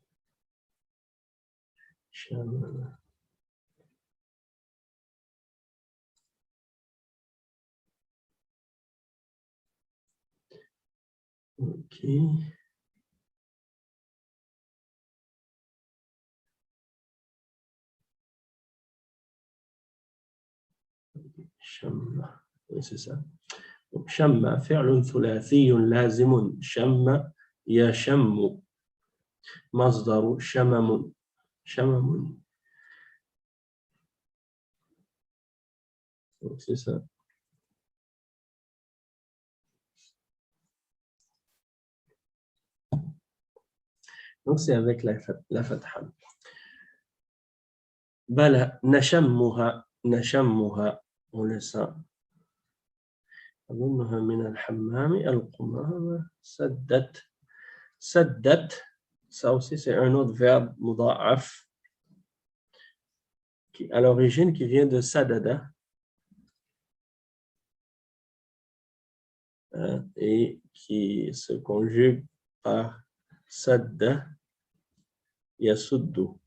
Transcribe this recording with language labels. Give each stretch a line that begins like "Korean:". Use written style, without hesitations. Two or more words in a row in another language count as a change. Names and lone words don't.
Arabic: Shamma. OK.
French: Shamma. Oui, c'est ça. Donc,
Arabic: شمّ، فعلٌ ثلاثيٌّ لازمٌ. شمّ، يشمّ. مصدره، شممٌ. Shamamun.
French: Donc, c'est ça. Donc, c'est avec la fatha.
Arabic: بلى، نشمّها، نشمّها,
French: on le sent.
Arabic: أظنها من الحمام القمامة سدت. سدت,
French: ça aussi c'est un autre verbe مضاعف. à l'origine qui vient de sadada et qui se conjugue par
Arabic: سدّ يسدّ.